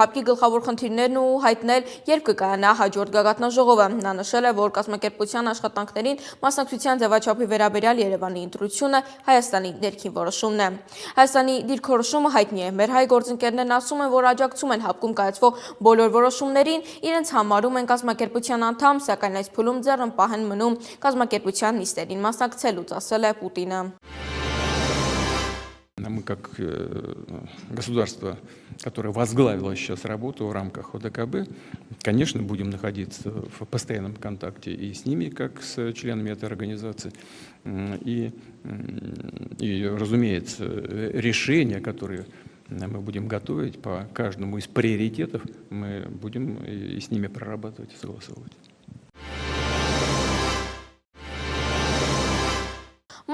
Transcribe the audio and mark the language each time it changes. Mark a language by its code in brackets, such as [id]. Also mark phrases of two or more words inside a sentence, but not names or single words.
[hy] հապկի գլխավոր խնդիրներն ու հայտնել, երբ կկայանա հաջորդ գագաթնաժողովը։ Նա նշել է, որ կազմակերպության աշխատանքներին մասնակցության ձևաչափի վերաբերյալ Երևանի ընտրությունը Հայաստանի ներքին որոշումն է։ Հայաստանի դիրքորոշումը հայտնի է։ Մեր հայ գործընկերներն ասում են, որ աջակցում են հապկում կայացվող բոլոր որոշումներին, իրենց համարում են կազմակերպության անդամ, սակայն այս փուլում ձեռնպահ են մնում կազմակերպության նիստերին մասնակցելուց, ասել է Պուտինը։ [ru] Мы как государство, которое возглавило сейчас работу в рамках ОДКБ, конечно, будем находиться в постоянном контакте и с ними, как с членами этой организации. И разумеется, решения, которые мы будем готовить по каждому из приоритетов, мы будем и с ними прорабатывать и согласовывать.